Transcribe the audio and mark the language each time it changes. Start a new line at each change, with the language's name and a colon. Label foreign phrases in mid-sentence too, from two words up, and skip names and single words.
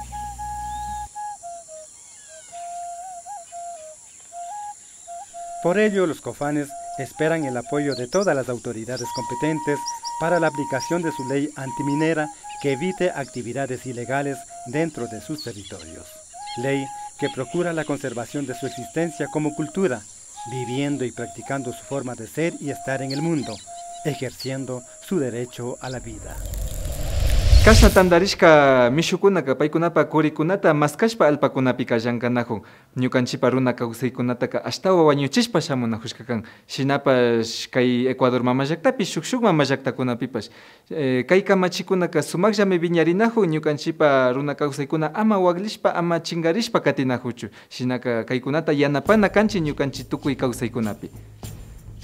Spanish: Por ello, los cofanes esperan el apoyo de todas las autoridades competentes para la aplicación de su ley antiminera que evite actividades ilegales dentro de sus territorios. Ley que procura la conservación de su existencia como cultura, viviendo y practicando su forma de ser y estar en el mundo, ejerciendo su derecho a la vida.
Quechua: Kasha tandarishka mishukunaka paykunapa kurikunata maskashpa alpakunapi kallankanajun ñukanchipa runa kawsaykunataka ashtawa wañuchishpa shamunajushka kan shinapash kay Ecuador mama llaktapi shuk mama llaktakunapipash kay kamachikunaka sumakllami viñarinajun ñukanchipa runa kawsaykuna ama waglishpa ama chingarishpa katinajuchu shinaka kaykunata yanapana kanchi ñukanchi tukuy kawsaykunapi.